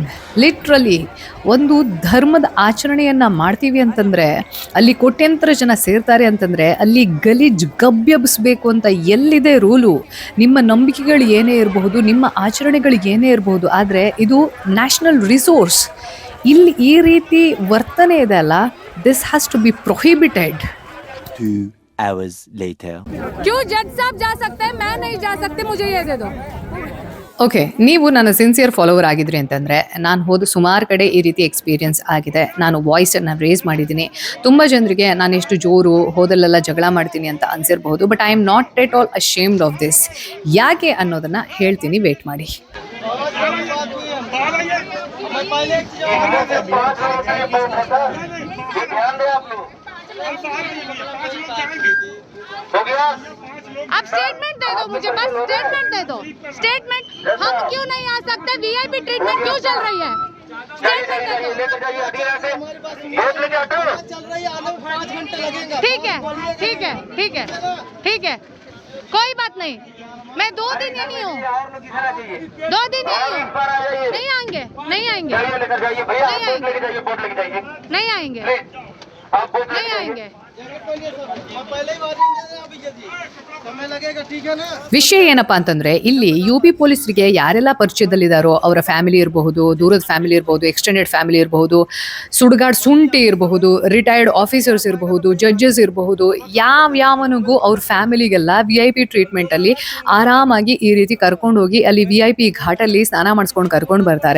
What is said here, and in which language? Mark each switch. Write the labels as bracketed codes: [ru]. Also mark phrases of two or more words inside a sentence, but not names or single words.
[kn] ಲಿಟ್ರಲಿ ಒಂದು ಧರ್ಮದ ಆಚರಣೆಯನ್ನು ಮಾಡ್ತೀವಿ ಅಂತಂದರೆ, ಅಲ್ಲಿ ಕೋಟ್ಯಂತರ ಜನ ಸೇರ್ತಾರೆ ಅಂತಂದರೆ ಅಲ್ಲಿ ಗಲೀಜ್ ಗಬ್ಬೆಬ್ಬಿಸ್ಬೇಕು ಅಂತ ಎಲ್ಲಿದೆ ರೂಲು? ನಿಮ್ಮ ನಂಬಿಕೆಗಳು ಏನೇ ಇರಬಹುದು, ನಿಮ್ಮ ಆಚರಣೆಗಳು ಏನೇ ಇರಬಹುದು, ಆದರೆ ಇದು [en] national resource. [kn] ಇಲ್ಲಿ ಈ ರೀತಿ ವರ್ತನೆ ಇದೆ ಅಲ್ಲ, [en] this has to be prohibited. 2 hours later. [hi] क्यों जज साहब जा सकते हैं, मैं नहीं जा सकती, मुझे ये दे दो. [kn] ಓಕೆ, ನೀವು ನನ್ನ [en] sincere follower [kn] ಆಗಿದ್ರಿ ಅಂತಂದರೆ, ನಾನು ಹೋದ ಸುಮಾರು ಕಡೆ ಈ ರೀತಿ ಎಕ್ಸ್ಪೀರಿಯನ್ಸ್ ಆಗಿದೆ. ನಾನು ವಾಯ್ಸನ್ನು ರೇಸ್ ಮಾಡಿದ್ದೀನಿ. ತುಂಬ ಜನರಿಗೆ ನಾನು ಎಷ್ಟು ಜೋರು, ಹೋದಲ್ಲೆಲ್ಲ ಜಗಳ ಮಾಡ್ತೀನಿ ಅಂತ ಅನಿಸಿರ್ಬಹುದು. [en] But I am not at all ashamed of this. [kn] ಯಾಕೆ ಅನ್ನೋದನ್ನು ಹೇಳ್ತೀನಿ, ವೇಟ್ ಮಾಡಿ. [hi] आप स्टेटमेंट दे दो मुझे, बस स्टेटमेंट दे दो. स्टेटमेंट, हम क्यों नहीं आ सकते? [en] VIP treatment [hi] क्यों चल रही है? स्टेटमेंट दे दो. ठीक है, ठीक है, ठीक है, ठीक है, कोई बात नहीं. मैं 2 दिन यहीं हूँ, 2 दिन यहीं हूँ. नहीं आएंगे, नहीं आएंगे, नहीं आएंगे, नहीं आएंगे. [kn] ವಿಷಯ ಏನಪ್ಪಾ ಅಂತಂದ್ರೆ, ಇಲ್ಲಿ UP ಪೊಲೀಸರಿಗೆ ಯಾರೆಲ್ಲ ಪರಿಚಯದಲ್ಲಿದ್ದಾರೋ ಅವರ ಫ್ಯಾಮಿಲಿ ಇರಬಹುದು, ದೂರದ ಫ್ಯಾಮಿಲಿ ಇರಬಹುದು, [en] extended family [kn] ಇರಬಹುದು, ಸುಡುಗಾಡ್ ಸುಂಟಿ ಇರಬಹುದು, [en] retired officers [kn] ಇರಬಹುದು, ಜಡ್ಜಸ್ ಇರಬಹುದು, ಯಾವನಿಗೂ ಅವ್ರ ಫ್ಯಾಮಿಲಿಗೆಲ್ಲ [en] VIP treatment [kn] ಅಲ್ಲಿ ಆರಾಮಾಗಿ ಈ ರೀತಿ ಕರ್ಕೊಂಡು ಹೋಗಿ ಅಲ್ಲಿ VIP ಘಾಟಲ್ಲಿ ಸ್ನಾನ ಮಾಡಿಸ್ಕೊಂಡು ಕರ್ಕೊಂಡು ಬರ್ತಾರೆ.